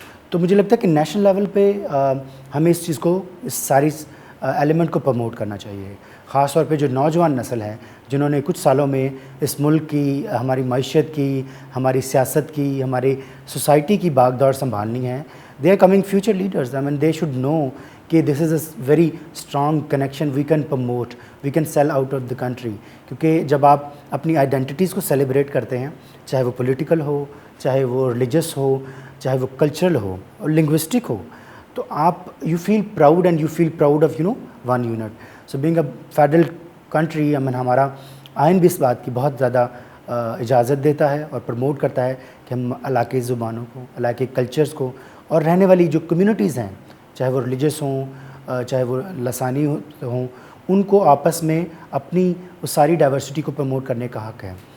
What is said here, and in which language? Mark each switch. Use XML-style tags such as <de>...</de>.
<ur>تو مجھے لگتا ہے کہ نیشنل لیول پہ ہمیں اس چیز کو، اس ساری ایلیمنٹ کو پروموٹ کرنا چاہیے. خاص طور پہ جو نوجوان نسل ہے جنہوں نے کچھ سالوں میں اس ملک کی، ہماری معیشت کی، ہماری سیاست کی، ہماری سوسائٹی کی باغ دوڑ سنبھالنی ہے.</ur> <en>They are coming future leaders. I mean they should know کہ this is a very strong connection we can promote, we can sell out of the country.</en> <ur>کیونکہ جب آپ اپنی آئیڈینٹیز کو سیلیبریٹ کرتے ہیں، چاہے وہ پولیٹیکل ہو، چاہے وہ ریلیجس ہو، چاہے وہ کلچرل ہو اور لنگوسٹک ہو، تو آپ</ur> <en>You feel proud and you feel proud of one unit. So being a federal country,</en> <ur>ہمارا آئین بھی اس بات کی بہت زیادہ اجازت دیتا ہے اور پروموٹ کرتا ہے کہ ہم علاقائی زبانوں کو، علاقائی کلچرز کو اور رہنے والی جو کمیونٹیز ہیں، چاہے وہ ریلیجس ہوں، چاہے وہ لسانی ہوں، ان کو آپس میں اپنی اس ساری ڈائیورسٹی کو پروموٹ کرنے کا حق ہے.</ur>